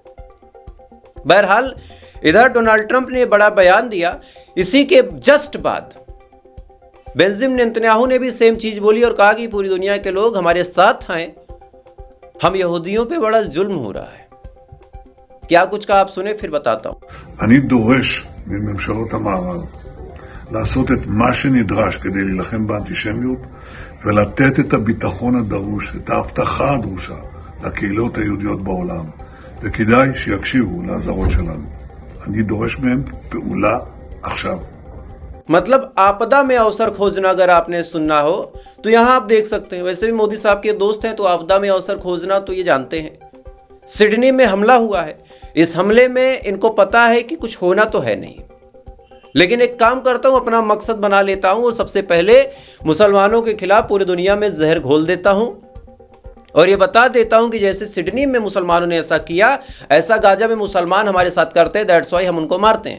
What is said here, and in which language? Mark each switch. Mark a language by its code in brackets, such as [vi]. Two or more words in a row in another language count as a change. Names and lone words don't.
[hi] बहरहाल इधर डोनाल्ड ट्रंप ने बड़ा बयान दिया। इसी के जस्ट बाद बेंजामिन नेतन्याहू ने भी सेम चीज बोली और कहा कि पूरी दुनिया के लोग हमारे साथ आए, हम यहूदियों पे बड़ा जुल्म हो रहा है। क्या कुछ कहा आप सुने, फिर बताता हूं। [he] אני דורש מממשלות המערב לעשות את מה שנדרש כדי להילחם באנטישמיות ולתת את הביטחון הדרוש, את ההבטחה הדרושה לקהילות היהודיות בעולם, וכדאי שיקשיבו לאזהרות שלנו. אני דורש מהם פעולה עכשיו. [hi] मतलब आपदा में अवसर खोजना अगर आपने सुनना हो तो यहाँ आप देख सकते हैं। वैसे भी मोदी साहब के दोस्त हैं तो आपदा में अवसर खोजना तो ये जानते हैं। सिडनी में हमला हुआ है, इस हमले में इनको पता है कि कुछ होना तो है नहीं, लेकिन एक काम करता हूँ, अपना मकसद बना लेता हूँ और सबसे पहले मुसलमानों के खिलाफ पूरी दुनिया में जहर घोल देता हूँ और ये बता देता हूँ कि जैसे सिडनी में मुसलमानों ने ऐसा किया, ऐसा गाजा में मुसलमान हमारे साथ करते हैं, [en] That's why [hi] हम उनको मारते हैं।